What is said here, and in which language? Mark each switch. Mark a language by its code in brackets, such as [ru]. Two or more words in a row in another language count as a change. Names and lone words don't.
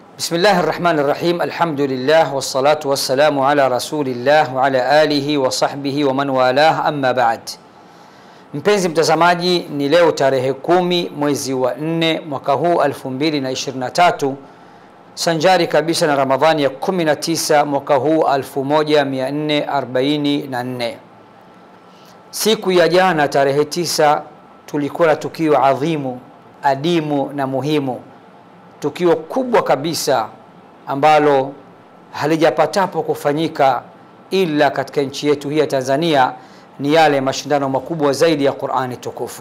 [ar] بسم الله الرحمن الرحيم. الحمد لله والصلاة والسلام على رسول الله وعلى آله وصحبه ومن والاه, أما بعد. [sw] Mpenzi mtazamaji, ni leo tarehe 10 mwezi wa 4 mwaka huu 2023, sanjari kabisa na Ramadhani ya 19 mwaka huu 1444. Siku ya jana tarehe 9 tulikuwa na tukio adhimu, adimu na muhimu, tukio kubwa kabisa ambalo halijapatapo kufanyika ila katika nchi yetu hii ya Tanzania, ni yale mashindano makubwa zaidi ya Qur'ani tukufu.